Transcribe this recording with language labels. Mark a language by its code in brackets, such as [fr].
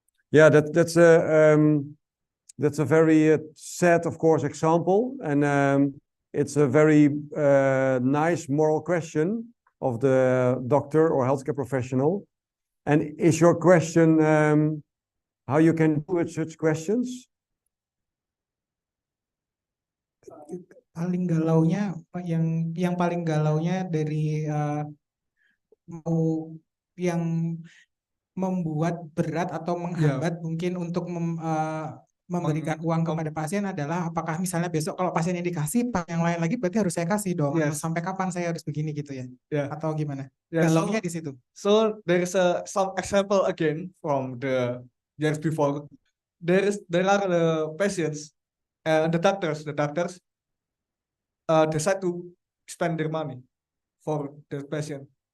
[en] Yeah, that's a very sad, of course, example, and it's a very nice moral question of the doctor or healthcare professional. And is your question how you can do with such questions? [id] Paling galaunya, yang paling galaunya dari mau yang membuat berat atau menghambat mungkin untuk memberikan uang kepada pasien adalah apakah misalnya besok kalau pasien yang dikasih yang lain lagi berarti harus saya kasih dong, atau sampai kapan saya harus begini gitu ya, atau gimana? Galaunya di situ. [en] So there is some example again from the years before. There are the patients and the doctors decide to spend their money for the patient.